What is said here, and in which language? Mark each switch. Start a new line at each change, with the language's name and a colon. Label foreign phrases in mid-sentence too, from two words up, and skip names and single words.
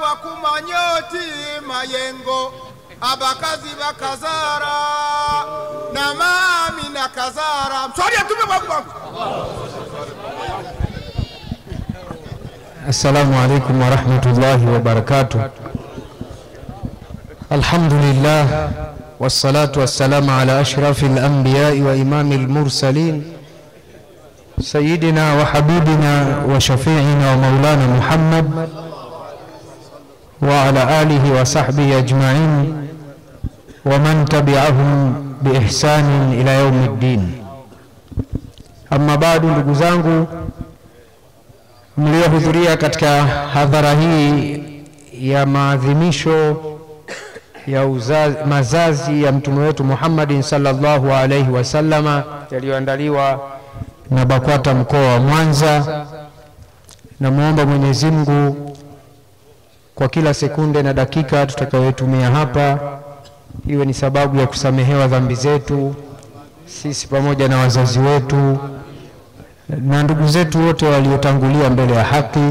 Arabic: manyoti mayengo abakazi bakazara na mami na kazara mswali atume kwa السلام عليكم ورحمة الله وبركاته. الحمد لله والصلاة والسلام على أشرف الأنبياء وإمام المرسلين سيدنا وحبيبنا وشفيعنا ومولانا محمد وعلى آله وصحبه أجمعين ومن تبعهم بإحسان إلى يوم الدين. أما بعد,
Swahili: ndugu zangu mliohudhuria katika hadhara hii ya maadhimisho ya mazazi ya mtume wetu Muhammadin
Arabic: صلى الله عليه وسلم
Swahili: yaliyoandaliwa na BAKWATA mkoa wa Mwanza, na muomba Mwenyezi Mungu kwa kila sekunde na dakika tutakayotumia hapa iwe ni sababu ya kusamehewa dhambi zetu sisi pamoja na wazazi wetu na ndugu zetu wote waliotangulia mbele ya haki.